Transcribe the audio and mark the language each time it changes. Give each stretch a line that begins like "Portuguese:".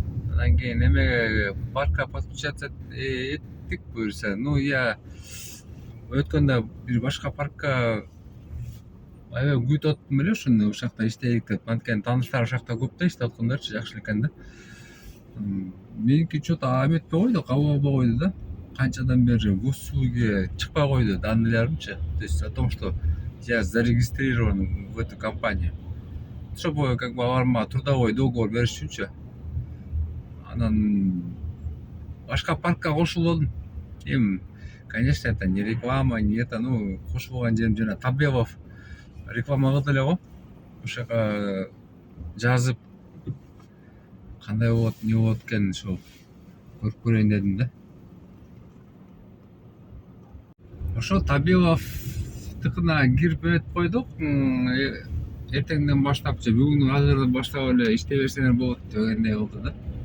Kyrgyz: Андан кийин эмеге паркка подключаться эттик буюрса.
Russian: Ну, я
Kyrgyz: өткөндө бир башка паркка аябай күтүп аттым эле ошону, ошол жакта иштейик деп. Анткени тааныштар ошол жакта көп да, иштеп аткандарчы, жакшы экен да. Меники
Russian: что-то
Kyrgyz: эметпей койду, кабыл албай койду да. Канчадан бери госуслугиге чыкпай койду данныйларымчы.
Russian: То есть о том, что я зарегистрирован в эту компанию. Чтобы как бы
Kyrgyz: аларга трудовой договор бериш үчүнчү. Анан башка паркка кошулдум.
Russian: Конечно, это не реклама, не это, ну,
Kyrgyz: кошулган жерим жана Табелов реклама кылды эле го. Ошо жака жазып кандай болот, не болот экенин ошо көрүп көрөйүн дедим да. Ошо Табеловдукуна кирип өтүп койдук. Эртеңден баштап же бүгүн азырдан баштап эле иштей берсеңер болот дегендей кылды да.